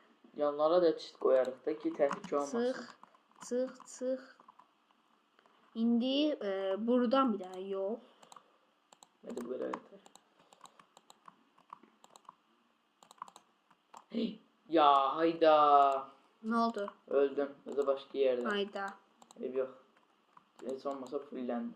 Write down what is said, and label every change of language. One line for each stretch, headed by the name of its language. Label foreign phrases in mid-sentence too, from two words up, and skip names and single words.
Azerbaijani: Yanlara da çit koyarıq da ki təhlükə olmasın. Çıx. İndi buradan bir daha yol.
Turkish: Hadi böyle yeter. Hey, ya hayda. Ne oldu? Öldüm. Ya da başka yerde. Hayda. Ev yok. Neyse olmasa fullendim.